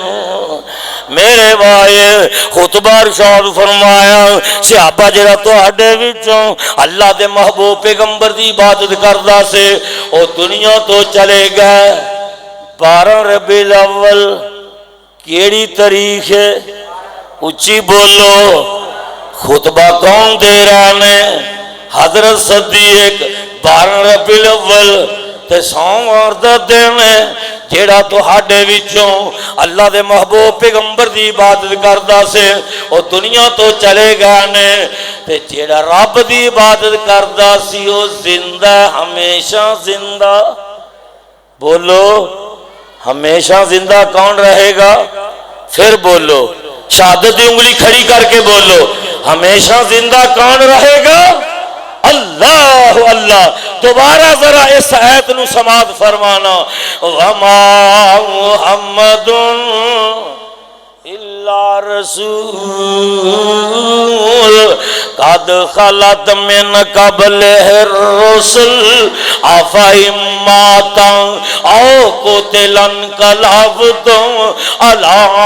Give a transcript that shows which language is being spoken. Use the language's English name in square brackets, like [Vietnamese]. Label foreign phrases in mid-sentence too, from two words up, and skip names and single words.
[Punjabi] میرے بھائی خطبہ ارشاد فرمایا صحابہ جڑا تواڈے وچوں اللہ دے محبوب پیغمبر دی عبادت کردا سے او دنیا تو چلے گئے۔ 12 ربیع الاول کیڑی تاریخ ہے؟ اچھی بولو۔ خطبہ کون دے رہے نے؟ حضرت صدیق۔ 12 ربیع الاول تے سوموار دا دن ہے جیڑا تو ہاڈے وچوں اللہ دے محبوب پیغمبر دی عبادت کردا سے او دنیا تو چلے گئے نے، تے جیڑا رب دی عبادت کردا سی او زندہ، ہمیشہ زندہ۔ بولو ہمیشہ زندہ کون رہے گا؟ پھر بولو، شہادت دی انگلی کھڑی کر کے بولو، ہمیشہ زندہ کون رہے گا؟ اللہ اللہ۔ دوبارہ ذرا اس آیت نو سماعت فرمانا، [Arabic] وما محمد الا رسول قد خلت من قبلہ الرسل افئن مات او قتل انقلبتم علی